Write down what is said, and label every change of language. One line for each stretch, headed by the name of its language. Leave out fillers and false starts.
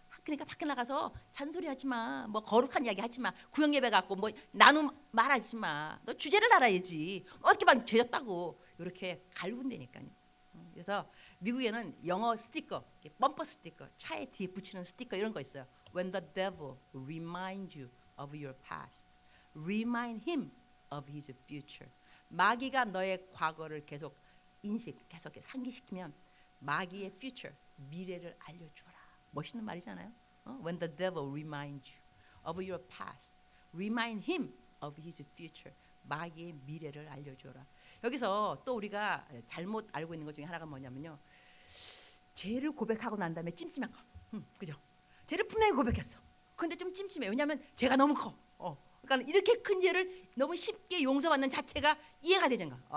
Korean: 그러니까 밖에 나가서 잔소리하지 마. 뭐 거룩한 이야기 하지 마. 구역 예배 갖고 뭐 나눔 말하지 마. 너 주제를 알아야지. 어떻게만 죄졌다고 이렇게 갈군다니까요. 그래서 미국에는 영어 스티커, 범퍼 스티커, 차에 뒤에 붙이는 스티커 이런 거 있어요.
English: When the devil reminds you of your past, remind him of his future.
Korean: 마귀가 너의 과거를 계속 상기시키면 마귀의 future, 미래를 알려주라. 멋있는 말이잖아요.
English: When the devil reminds you of your past, remind him of his future.
Korean: 마귀의 미래를 알려줘라. 여기서 또 우리가 잘못 알고 있는 것 중에 하나가 뭐냐면요, 죄를 고백하고 난 다음에 찜찜한 거. 그죠? 죄를 분명히 고백했어. 근데 좀 찜찜해. 왜냐하면 죄가 너무 커. 그러니까 이렇게 큰 죄를 너무 쉽게 용서받는 자체가 이해가 되잖아.